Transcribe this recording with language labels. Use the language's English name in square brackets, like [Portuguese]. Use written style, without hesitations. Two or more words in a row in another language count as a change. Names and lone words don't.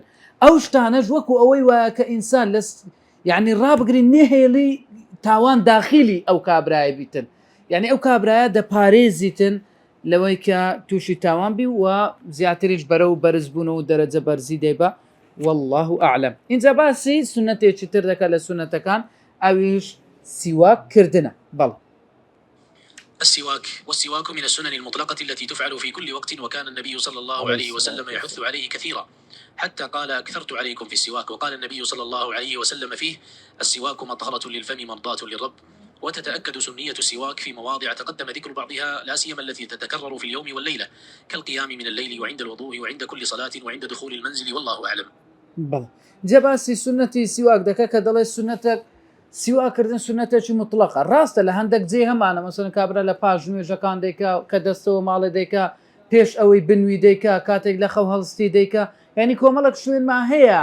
[Central Kurdish] ئەو شتانەش وەکو ئەوەی وایە کە ئینسان یعنی ڕابگرین نێهێلی تاوان داخلی ئەو کابرایە بیتن یعنی ئەو کابرایە دەپارێزیتن لەوەی کە تووشی تاوان بی و زیاتریش بەرە و بەرزبوون و دەرەجە بەرزی دەیبە [Arabic] والله ئەعلەم. [Central Kurdish] اینجا باسی سنەتێکی تر دەکە لە سنەتەکان ئەویش سیواک کردنە. بەڵێ [Arabic] السواك، والسواك من السنن المطلقة التي تفعل في كل وقت، وكان النبي صلى الله عليه وسلم يحث عليه كثيرا حتى قال: أكثرت عليكم في السواك. وقال النبي صلى الله عليه وسلم فيه: السواك مطهرة للفم مرضاة للرب، وتتأكد سنية السواك في مواضع تقدم ذكر بعضها، لا سيما التي تتكرر في اليوم والليلة، كالقيام من الليل وعند الوضوء وعند كل صلاة وعند دخول المنزل، والله أعلم. [Central Kurdish] بەڵێ جا باسی سنەتی سیواک دەکە کە دەڵێ سنەتە سیواکردن سنەتێکی مطلقە ڕاستە لە هەندێک جێ هەمانە مەسەن کابرا لە پاش نوێژەکان دەیکا کە دەستەوە ماڵێ دەیکا پێش ئەوەی بنووی دەیکا کاتێک لە خەو هەڵستی دەیکا ینی کۆمەڵک شوێنمان هەیە